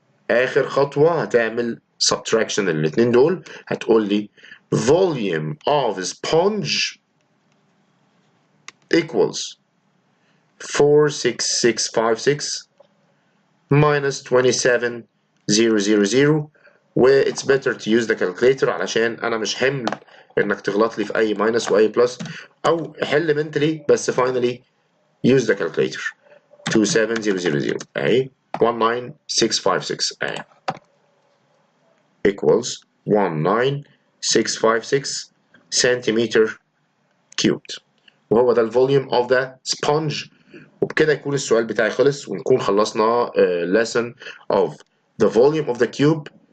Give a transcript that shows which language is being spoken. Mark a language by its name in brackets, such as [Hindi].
[Arabic] آخر خطوة هتعمل subtraction الاتنين دول، هتقول لي [English] volume of sponge equals 46656 minus 27000 [Arabic] و [English] it's better to use the calculator [Arabic] علشان أنا مش حمل إنك تغلط لي في أي minus وأي plus، أو حل mentally بس [English] finally use the calculator. [Arabic] 27000 أهي 19656 أهي [English] equals 19656 centimeter cubed، [Arabic] وهو ده الفوليوم of the sponge. وبكده يكون السؤال بتاعي خلص ونكون خلصنا [English] lesson of the volume of the cube.